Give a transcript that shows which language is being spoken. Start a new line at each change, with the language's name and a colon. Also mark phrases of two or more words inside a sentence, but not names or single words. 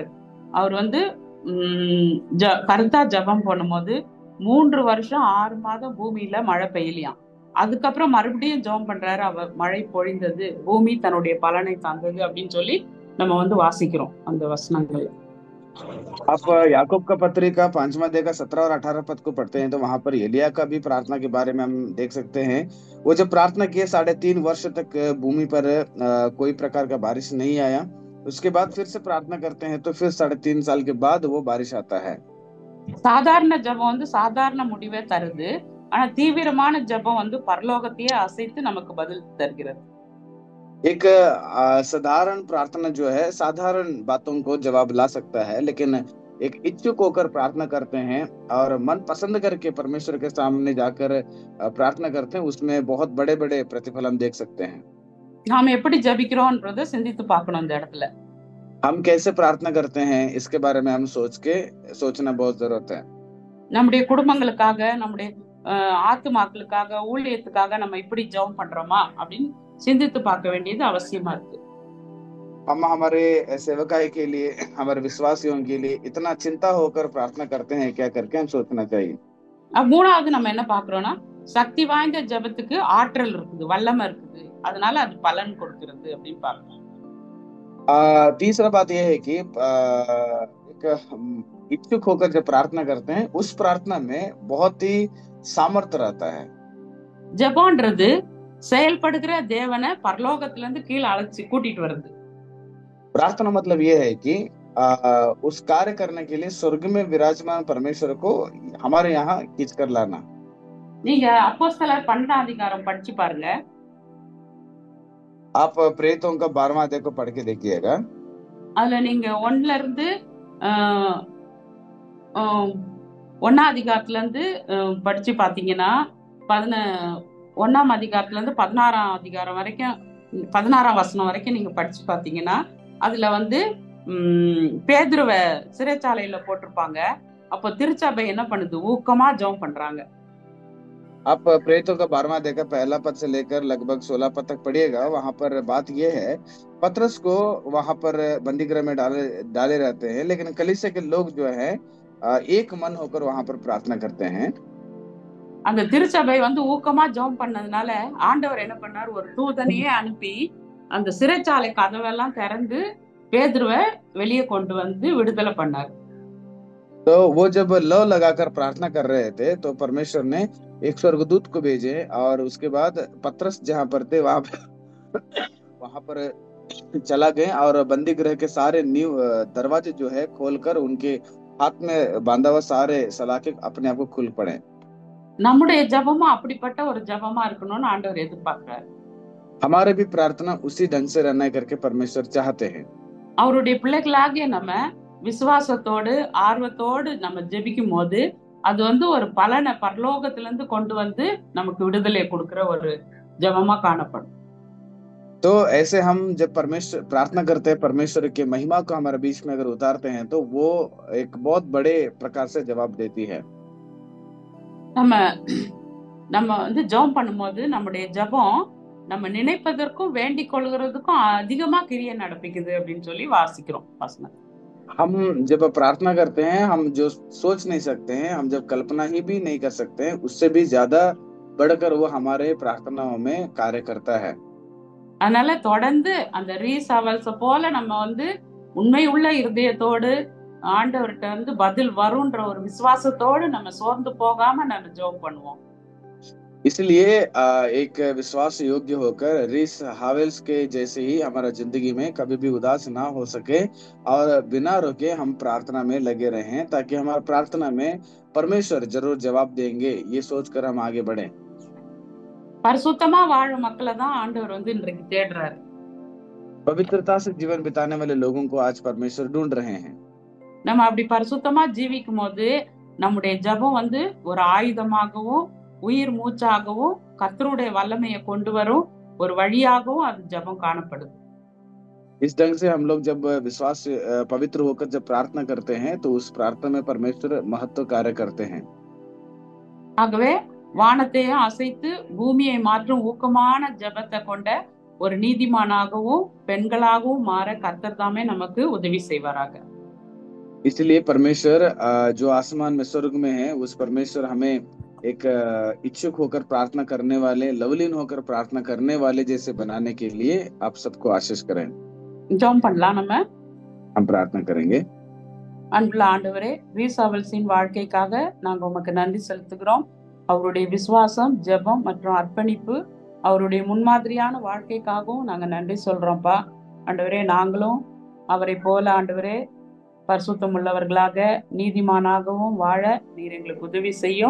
Tamil: அவர் வந்து கருத்தா ஜெபம் பண்ணும்போது 3 வருஷம் 6 மாதம் பூமியில மழை பெய்யலையாம். அதுக்கப்புறம் மறுபடியும் ஜெபம் பண்றாரு, அவர் மழை பொழிந்தது, பூமி தன்னுடைய பலனை தந்தது அப்படின்னு சொல்லி நம்ம வந்து வாசிக்கிறோம் அந்த வசனங்கள்.
Hindi: आप याकूब का पत्री का 5वां अध्याय का 17 और 18 पद को पढ़ते हैं तो वहां पर एलिया का भी प्रार्थना के बारे में हम देख सकते हैं। वो जब प्रार्थना किए 3.5 वर्ष तक भूमि पर कोई प्रकार का बारिश नहीं आया। उसके बाद फिर से प्रार्थना करते हैं तो फिर 3.5 साल के बाद वो बारिश आता है।
Tamil: சாதாரண ஜெபம் வந்து சாதாரண முடிவே தருது. ஆனா தீவிரமான ஜெபம் வந்து பரலோகத்தையே அசைத்து நமக்கு பதில் தருகிறது.
Hindi: एक साधारण प्रार्थना जो है साधारण बातों को जवाब ला सकता है, लेकिन एक इच्छुक होकर प्रार्थना करते हैं और मन पसंद करके परमेश्वर के सामने जाकर प्रार्थना करते हैं, उसमें बहुत बड़े बड़े प्रतिफल हम देख सकते हैं।
Tamil: நாம எப்படி ஜெபிக்கிறோம்ன்றத சிந்தித்து பார்க்கணும் இந்த இடத்துல.
Hindi: हम कैसे प्रार्थना करते हैं इसके बारे में हम सोचना बहुत जरूरत है।
Tamil: நம்முடைய குடும்பங்களுக்காக, நம்முடைய ஆத்துமாக்களுக்காக, ஊழியத்துக்காக நம்ம இப்படி ஜெபம் பண்றோமா அப்படின்னு சிந்தித்து பார்க்க வேண்டியது அவசியமா இருக்கு.
Hindi: हम हमारे सेवकाई के लिए, हमारे विश्वासियों के लिए इतना चिंता होकर प्रार्थना करते हैं क्या करके हम सोचना चाहिए।
Tamil: மூணாவது நம்ம என்ன பார்க்கிறோம்னா, சக்தி வாய்ந்த ஜெபத்துக்கு ஆற்றல் இருக்குது, வல்லமை இருக்குது, அதனால அது பலன் கொடுக்கிறது அப்படின்னு பார்க்கிறோம்.
Hindi: तीसरा बात यह है कि एक इच्छुक होकर जब प्रार्थना करते हैं उस प्रार्थना में बहुत ही सामर्थ्य रहता है।
Tamil: ஜெபம்ன்றது செயல்படுகிற தேவனை பரலோகத்துல இருந்து கீழே அழைச்சு கூட்டிட்டு வருது.
Hindi: प्रार्थना मतलब ये है कि उस कार्य करने के लिए स्वर्ग में विराजमान परमेश्वर को हमारे यहाँ खींच कर लाना।
Tamil: நீங்க அப்போஸ்தலர் 12ஆம் அதிகாரம் படிச்சு பாருங்க.
Hindi: आप प्रेरितों का 12वां अध्याय को पढ़ के देखिएगा।
Tamil: அதுல நீங்க 1ல இருந்து 1ஆம் அதிகாரத்துல இருந்து படிச்சு பாத்தீங்கன்னா 1ஆம் அதிகாரத்துல இருந்து 16ஆம் அதிகாரம் வரைக்கும் 16ஆம் வசனம் வரைக்கும் நீங்க படிச்சு பாத்தீங்கன்னா அதுல வந்து பேதுருவ சிறைச்சாலையில போட்டிருப்பாங்க. அப்போ திருச்சபை என்ன பண்ணுது? ஊக்கமா ஜெபம் பண்றாங்க.
Hindi: आप प्रेरितों का 12वां अध्याय का पहला पद से लेकर लगभग 16 पद तक पढ़िएगा। वहां पर बात यह है, पतरस को वहां पर बंदीगृह में डाले रहते हैं, लेकिन कलीसिया के लोग जो है एक मन होकर वहां पर प्रार्थना करते हैं।
Tamil: அந்த திருச்சபை வந்து ஊக்கமா ஜெபம் பண்ணதுனால ஆண்டவர் என்ன பண்ணார்? ஒரு தூதனையே அனுப்பி அந்த சிறைச்சாலை கதவெல்லாம் திறந்து பேதுருவை வெளியே கொண்டு வந்து விடுதலை பண்ணார்.
Hindi: तो वो जब लौ लगाकर प्रार्थना कर रहे थे तो परमेश्वर ने एक स्वर्गदूत को भेजे और उसके बाद पतरस जहां पर थे वहां पर चला गए और बंदी गृह के सारे नींव दरवाजे जो है खोलकर उनके हाथ में बांधा हुआ सारे सलाखे अपने आप को खुल पड़े।
Tamil: நம்முடைய ஜெபமும் அப்படிப்பட்ட ஒரு ஜெபமா இருக்கணும்னு ஆண்டவர் எதிர்பார்க்கிறார்.
Hindi: हमारे भी प्रार्थना उसी ढंग से रहना करके परमेश्वर चाहते हैं।
Tamil: அவருடைய பிள்ளைகளாகிய நம்ம விசுவாசத்தோடு ஆர்வத்தோடு நம்ம ஜெபிக்கும் போது அது வந்து ஒரு பலனை பரலோகத்துல இருந்து கொண்டு வந்து நமக்கு விடுதலை கொடுக்கிற ஒரு ஜெபமா காணப்படும்.
Hindi: तो ऐसे हम जब परमेश्वर प्रार्थना करते हैं, परमेश्वर के महिमा को हमारे बीच में अगर उतारते हैं तो वो एक बहुत बड़े प्रकार से जवाब देती है।
Tamil: நம்ம நம்ம வந்து ஜெபம் பண்ணும்போது நம்முடைய ஜெபம் நம்ம நினைப்பதற்கும் வேண்டிக் கொள்கிறதுக்கும் அதிகமா கிரியை நடப்பிக்குது அப்படின்னு சொல்லி வாசிக்கிறோம் வசனம்.
Hindi: हम जब प्रार्थना करते हैं, हम जो सोच नहीं सकते हैं, हम जब कल्पना ही भी नहीं कर सकते हैं, उससे भी ज्यादा बढ़कर वो हमारे प्रार्थनाओं में कार्य करता है।
Tamil: அதனால தொடர்ந்து அந்த ரீசவல்ஸ போல நம்ம வந்து உண்மை உள்ள இருதயத்தோடு ஆண்டவர்கிட்ட வந்து பதில் வரும்ன்ற ஒரு விசுவாசத்தோடு நம்ம சோர்ந்து போகாம நம்ம ஜெபம் பண்ணுவோம்.
Hindi: इसलिए एक विश्वास योग्य होकर रीस हावेल्स के जैसे ही हमारा जिंदगी में कभी भी उदास ना हो सके और बिना रुके हम प्रार्थना में लगे रहें, ताकि हमारा प्रार्थना में परमेश्वर जरूर जवाब देंगे, ये सोचकर हम आगे बढ़े।
Tamil: பரிசுத்தமா வாழும் மக்களை தான் ஆண்டவர் வந்து இன்றைக்கு தேடுறாரு.
Hindi: पवित्रता से जीवन बिताने वाले लोगों को आज परमेश्वर ढूंढ रहे हैं।
Tamil: நம்ம அப்படி பரிசுத்தமா ஜீவிக்கும் போது நம்முடைய ஜெபம் வந்து ஒரு ஆயுதமாகவும் உயிர் மூச்சாகவும் கர்த்தருடைய வல்லமையை கொண்டு வரும் ஒரு வழியாகவும் அது ஜெபம் காணப்படுது.
Hindi: इस ढंग से हम लोग जब विश्वास पवित्र होकर जब प्रार्थना करते हैं तो उस प्रार्थना में परमेश्वर महत्व कार्य करते हैं।
Tamil: ஆகவே வானத்தையும் அசைத்து பூமியை மாற்றும் ஊக்கமான ஜெபத்தை கொண்ட ஒரு நீதிமானாகவும் பெண்களாகவும் மாற கர்த்தர் தாமே நமக்கு உதவி செய்வாராக.
Hindi: इसलिए परमेश्वर जो आसमान में स्वर्ग में है, उस परमेश्वर हमें एक इच्छुक होकर प्रार्थना करने वाले, लवलीन होकर प्रार्थना करने वाले जैसे बनाने के लिए आप सबको आशीष करें।
Tamil: ஜெபம் பண்ணலாம். நம்ம
Hindi: हम प्रार्थना करेंगे।
Tamil: அன்புள்ள ஆண்டவரே, ரீஸ் அவல்ஸின் வாழ்க்கைக்காக நாங்க உமக்கு நன்றி செலுத்துகிறோம். அவருடைய விசுவாசம், ஜெபம் மற்றும் அர்ப்பணிப்பு, அவருடைய முன்மாதிரியான வாழ்க்கைக்காகவும் நாங்க நன்றி சொல்றோம்ப்பா. ஆண்டவரே, நாங்களும் அவரை போல ஆண்டவரே பரிசுத்தம் உள்ளவர்களாக நீதிமானாகவும் வாழ நீர் எங்களுக்கு உதவி செய்யும்.